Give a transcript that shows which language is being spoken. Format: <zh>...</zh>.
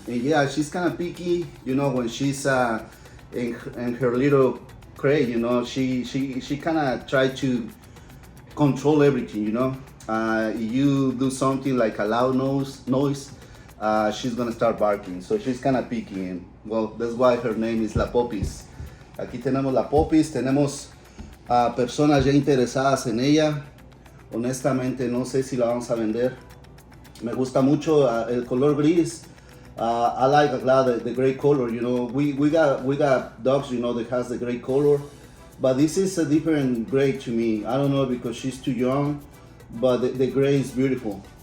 <en>And yeah, she's kind of picky, when she's in her little crate, she kind of try to control everything, you do something like a loud noise, she's gonna start barking. So she's kind of picky, and well, that's why her name is La Puppies.</en> <es>Aquí tenemos La Puppies, tenemos personas ya interesadas en ella. Honestamente, no sé si la vamos a vender. Me gusta mucho el color gris.</es> <en>I like a lot the gray color. We got dogs, that has the gray color, but this is a different gray to me. I don't know because she's too young, but the gray is beautiful.</en>